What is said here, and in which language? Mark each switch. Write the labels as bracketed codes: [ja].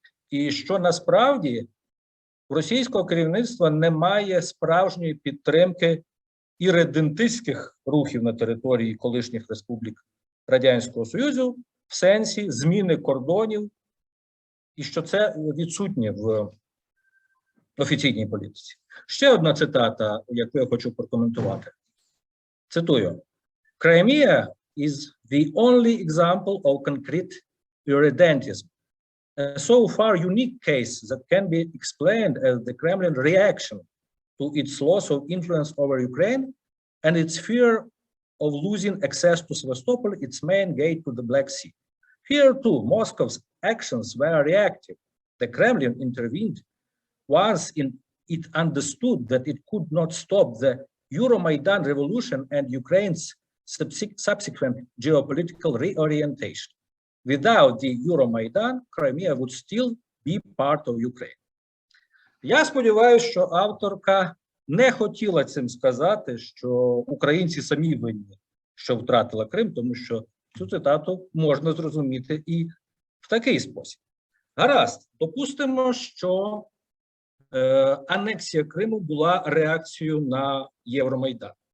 [uk] І що насправді у російського керівництва немає справжньої підтримки ірредентистських рухів на території колишніх республік Радянського Союзу в сенсі зміни кордонів, і що це відсутнє в офіційній політиці. Ще одна цитата, яку я хочу прокоментувати. Цитую. [en] Crimea is the only example of concrete irredentism. A so far unique case that can be explained as the Kremlin reaction to its loss of influence over Ukraine and its fear of losing access to Sevastopol, its main gate to the Black Sea. Here too, Moscow's actions were reactive. The Kremlin intervened once it understood that it could not stop the Euromaidan revolution and Ukraine's subsequent geopolitical reorientation. Without the Euromaidan, Crimea would still be part of Ukraine. [uk] Я сподіваюся, що авторка не хотіла цим сказати, що українці самі винні, що втратили Крим, тому що цю цитату можна зрозуміти і в такий спосіб. Гаразд, допустимо, що анексія Криму була реакцією на Євромайдан.